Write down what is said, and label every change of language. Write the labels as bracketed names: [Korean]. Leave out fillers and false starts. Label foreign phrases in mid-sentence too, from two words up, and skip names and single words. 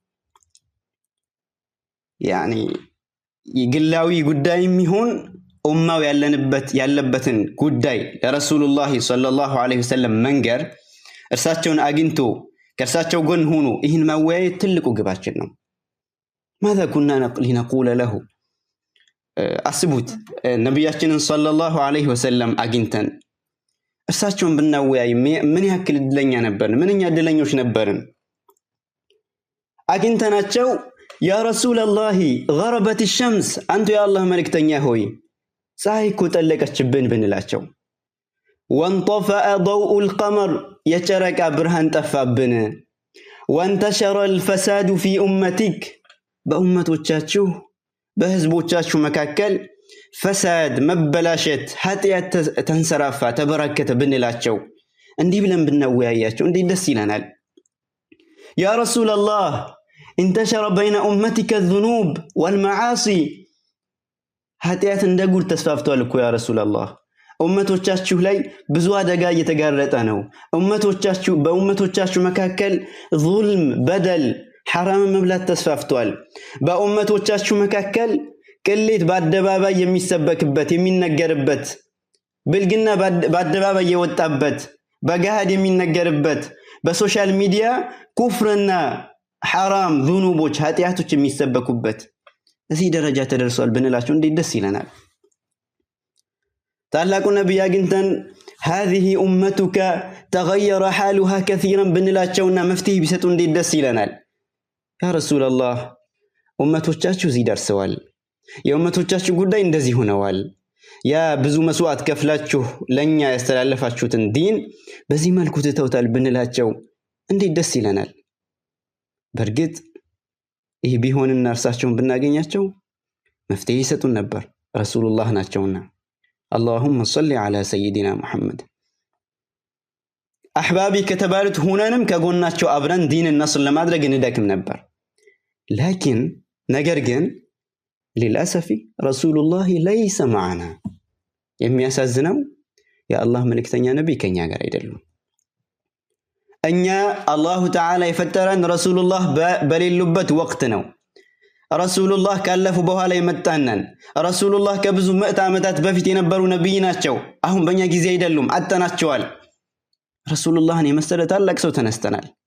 [Amharic] ያኒ ግላዊ ጉዳይም ይሁን ኡማው ያለበትን ጉዳይ ለረሱሉላህ [Arabic] صلى الله عليه وسلم [Amharic] መንገር፣ እርሳቸውን አግኝቶ ከእርሳቸው ጎን ሆኖ ይህን ማወያየት ትልቁ ግባችን ነው። [Arabic] ماذا كنا لنقول له [Amharic] አስቡት ነቢያችንን [Arabic] صلى الله عليه وسلم [Amharic] አግኝተን እርሳቸውን ብናወያይ ምን ያክል እድለኛ ነበርን፣ ምንኛ እድለኞች ነበርን። አግኝተናቸው [Arabic] يا رسول الله غربت الشمس [Amharic] አንተ የአላህ መልእክተኛ ሆይ ፀሐይ እኮ ጠለቀችብን ብንላቸው፣ [Arabic] وانطفأ ضوء القمر [Amharic] የጨረቃ ብርሃን ጠፋብን፣ [Arabic] وانتشر الفساد في [Amharic] أمتك በኡመቶቻችሁ በህዝቦቻችሁ መካከል ፈሳድ መበላሸት ኃጢአት ተንሰራፋ ተበራከተ ብንላቸው፣ እንዲህ ብለን ብናወያያቸው እንዴት ደስ ይለናል። ያ ረሱላላህ [Arabic] انتشر بين أمتك الذنوب والمعاصي [Amharic] ኃጢአት እንደ ጉድ ተስፋፍቷል እኮ ያ ረሱላላህ። ኡመቶቻችሁ ላይ ብዙ አደጋ እየተጋረጠ ነው። በኡመቶቻችሁ መካከል ዙልም በደል ሐራም መብላት ተስፋፍቷል። በኡመቶቻችሁ መካከል ቅሌት በአደባባይ የሚሰበክበት የሚነገርበት፣ ብልግና በአደባባይ የወጣበት በገሃድ የሚነገርበት፣ በሶሻል ሚዲያ ኩፍርና ሐራም ዙኑቦች ኃጢአቶች የሚሰበኩበት እዚህ ደረጃ ተደርሷል ብንላቸው እንዴት ደስ ይለናል። ታላቁ ነብይ አግኝተን [Arabic] هذه أمتك تغير حالها كثيرا [Amharic] ብንላቸውና መፍትሄ ቢሰጡ እንዴት ደስ ይለናል። [Arabic] يا رسول الله [Amharic] ኡመቶቻችሁ እዚህ ደርሰዋል፣ የኡመቶቻችሁ ጉዳይ እንደዚህ ሆነዋል፣ ያ ብዙ መስዋዕት ከፍላችሁ ለኛ ያስተላለፋችሁትን ዲን በዚህ መልኩ ትተውታል ብንላቸው እንዴት ደስ ይለናል። በርግጥ ይህ ቢሆንና እርሳቸውን ብናገኛቸው መፍትሄ ይሰጡን ነበር፣ ረሱሉላህ ናቸውና። [Arabic] اللهم صل على سيدنا محمد [Amharic] አሕባቢ ከተባሉት ሆነንም ከጎናቸው አብረን ዲንን ነስር ለማድረግ እንደክም ነበር። ላኪን ነገር ግን للاسف ረሱሉላህ [Arabic] ليس معنا [Amharic] የሚያሳዝነው የአላህ መልእክተኛ ነብይ ከኛ ጋር አይደሉም። እኛ [Arabic] الله تعالى [Amharic] የፈጠረን ረሱሉላህ በሌሉበት ወቅት ነው። ረሱሉላህ ካለፉ በኋላ የመጣነን ረሱሉላህ ከብዙ ምዕት ዓመታት በፊት የነበሩ ነብይ ናቸው። አሁን በእኛ ጊዜ አይደሉም፣ አጠናቸዋል። ረሱሉላህን የመሰለ ታላቅ ሰው ተነስተናል።